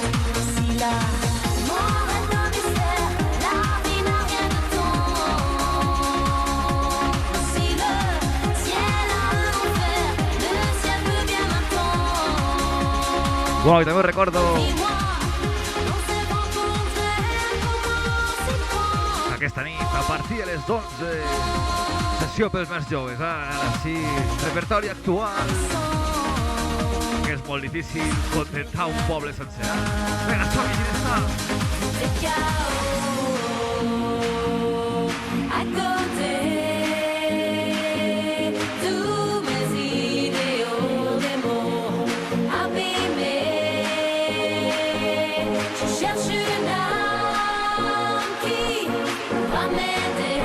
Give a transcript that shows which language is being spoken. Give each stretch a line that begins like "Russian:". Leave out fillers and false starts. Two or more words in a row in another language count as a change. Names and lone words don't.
French: Si la mort est un mystère, la vie n'a rien de temps. Si le ciel a un enfer, le ciel peut bien m'attendre.
Spanish: Bueno, y también recordo
French: Dis-moi, on s'est rencontrés, comment s'y prend?
Catalan: aquesta nit, a partir de les 11, sessió pels més joves, ara sí, repertori actual, que és molt difícil contentar un poble sencer. Vinga, som-hi, Ginesta!
French: C'est chaos à côté, tous mes idéaux, des mots abîmés. Je cherche une âme qui va m'aider.